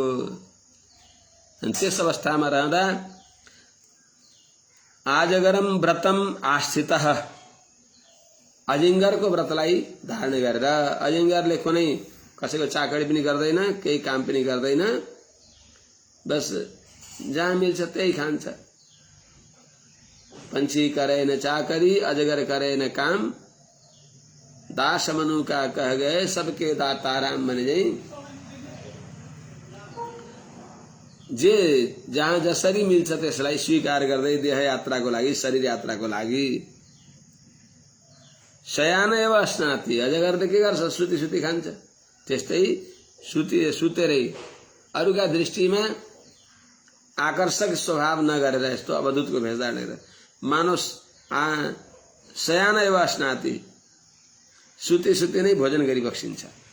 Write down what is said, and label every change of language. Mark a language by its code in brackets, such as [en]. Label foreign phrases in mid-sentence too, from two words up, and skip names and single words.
[ne] त्यस अवस्थामा रहँदा [sa] आजगरम व्रतम आस्थितः [ne] अजिङ्गरको व्रतलाई धारण गरेर, अजिङ्गरले कुनै कसैको चाकरी पनि गर्दैन, केही काम पनि गर्दैन, बस जहाँ मिल्छ त्यही खान्छ। [hi] पंछी करे न चाकरी अजगर करे न काम, दास मनु का कह गए सबके दाता राम बन जाई। [ne] जे जहाँ जसरी मिल्छ त्यसलाई स्वीकार गर्दै देह यात्राको लागि, शरीर यात्राको लागि [sa] शयान एवं स्नाति, [ne] अजगरले के गर्छ? सुती खान्छ। त्यस्तै सुतेरै अरूका दृष्टिमा आकर्षक स्वभाव नगरेर यस्तो अवधूतको भेष धारेर मानव [sa] शयान एवं स्नाति, [ne] सुते नै भोजन गरी बक्सिन्छ।